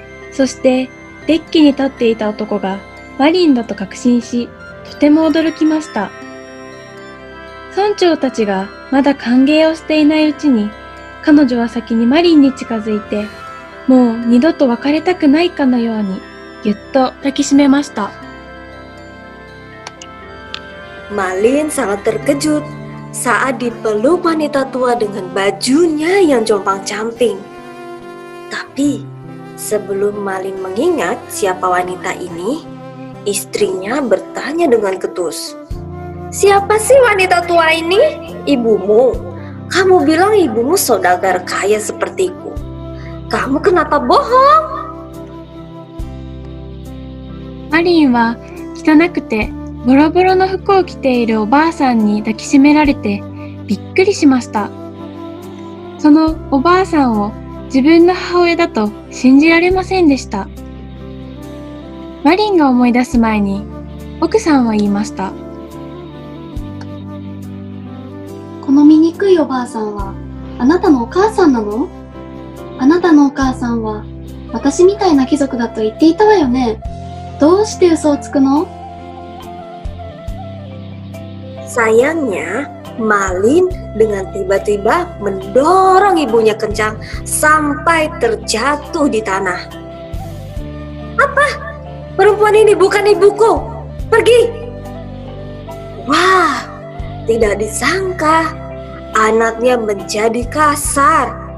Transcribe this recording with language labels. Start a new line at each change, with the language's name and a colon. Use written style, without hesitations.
Japanese: そしてデッキに立っていた男がマリンだと確信し、とても驚きました。村長たちがまだ歓迎をしていないうちに、彼女は先にマリンに近づいて、もう二度と別れたくないかのようにぎゅっと抱きしめました。
Indonesian: Malin sangat terkejut saat dipeluk wanita tua dengan bajunya yang compang-camping. Tapi sebelum Malin mengingat siapa wanita ini, istrinya bertanya dengan ketus. Siapa sih wanita tua ini? Ibumu. Kamu bilang ibumu saudagar kaya sepertiku. Kamu kenapa bohong?
Japanese: マリンは汚くてボロボロの服を着ているおばあさんに抱きしめられてびっくりしました。そのおばあさんを自分の母親だと信じられませんでした。マリンが思い出す前に奥さんは言いました。この醜いおばあさんはあなたのお母さんなの？あなたのお母さんは私みたいな貴族だと言っていたわよね。どうして嘘をつくの？
Indonesian: Sayangnya, Malin dengan tiba-tiba mendorong ibunya kencang sampai terjatuh di tanah. Apa? Perempuan ini bukan ibuku. Pergi! Wah, tidak disangka anaknya menjadi kasar.